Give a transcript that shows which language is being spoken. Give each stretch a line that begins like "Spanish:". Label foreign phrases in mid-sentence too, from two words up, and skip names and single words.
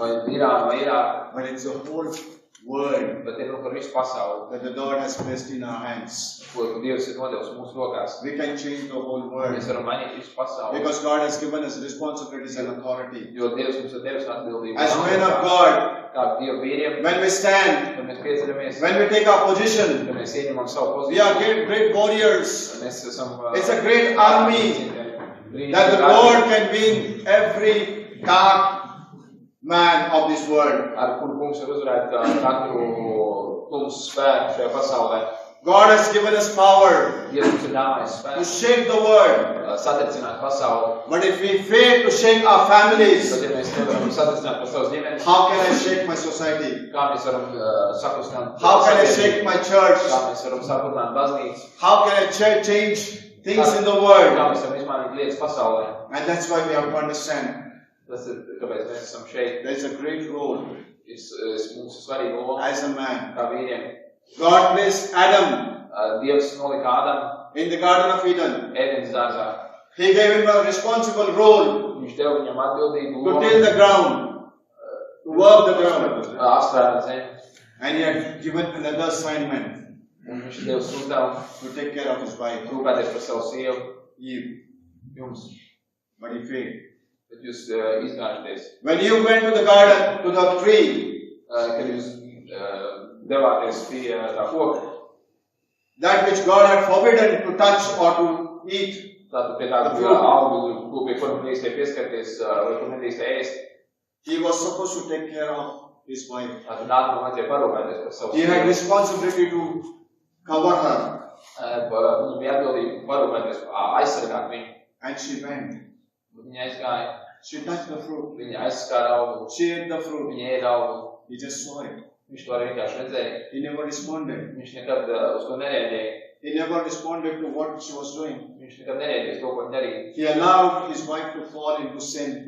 Latvian: Vai Irāna, vai Irāka.
English: but it's the whole world
Latvian: Bet ir par visu pasauli.
English: that the Lord has placed in our hands.
Latvian: Ko Dievs ir nodevis mūsu rokās.
English: We can change the whole world
Latvian: Mēs varam mainīt visu pasauli.
English: because God has given us responsibilities and authority.
Latvian: Jo Dievs mums ir devis atbildību.
English: As men of God,
Latvian: Kā Dieva vīriem,
English: when we stand,
Latvian: kad mēs pieceļamies,
English: when we take our position,
Latvian: kad mēs ieņemam savu
English: we are
Latvian: pozīciju,
English: great warriors.
Latvian: mēs esam
English: It's a great army that the Lord can win every dark man of this world.
Latvian: ar kuru kungs var uzvarēt katru tumsu spēku šajā pasaulē.
English: God has given us power
Latvian: Dievs mums ir dāvājis
English: to
Latvian: spēku
English: shake the world.
Latvian: satricināt pasauli.
English: But if we fail to shake our families,
Latvian: Bet ja mēs nevaram satricināt par savas ģimenes,
English: how can I shake my society?
Latvian: kā mēs varam saklustināt
English: How can I
Latvian: sabiedrību?
English: shake my church?
Latvian: Kā mēs varam saklustināt baznīcu?
English: How can I change things in the world.
Latvian: Kā mēs varam izmainīt lietas pasaulē.
English: And that's why we have to understand.
Latvian: Tas ir, kāpēc mēs esam šeit.
English: There is a great role
Latvian: Mums ir svarīga loma
English: as a man.
Latvian: kā vīriem.
English: God placed Adam
Latvian: Dievs nolika Ādamu
English: in the Garden of Eden.
Latvian: Ēdenes dārzā.
English: He gave him a responsible role
Latvian: Viņš deva viņam atbildību
English: to
Latvian: lomu,
English: till the ground, to work the ground.
Latvian: apstrādāt zemi.
English: And he had given another assignment
Latvian: Un viņš deva uzdevumu
English: to take care of his wife,
Latvian: rūpēties par savu sievu,
English: Eve.
Latvian: jums,
English: But he failed.
Latvian: bet jūs izgāžaties.
English: When you went to the garden, to the tree,
Latvian: Kad jūs devāties pie tā koka,
English: that which God had forbidden to touch or to eat,
Latvian: tātad pie tāda augu, pie kura nedrīkstēja pieskarties, vai kur nedrīkstēja ēst,
English: he was supposed to take care of his wife.
Latvian: tātad Ādamam vajadzēja parūpēties par savu
English: He had
Latvian: sievu.
English: responsibility to cover her.
Latvian: Viņam bija atbildība parūpēties, aizsargāt viņu.
English: And she went.
Latvian: Viņa aizgāja,
English: She touched the fruit.
Latvian: viņa aizskāra augu,
English: She ate the fruit.
Latvian: viņa ēda augu.
English: He just saw it.
Latvian: Viņš to arī vienkārši redzēja.
English: He never responded.
Latvian: Viņš nekad uz to nereaģēja.
English: He never responded to what she was doing.
Latvian: Viņš nekad nereaģēja uz to, ko viņa darīja.
English: He allowed his wife to fall into sin.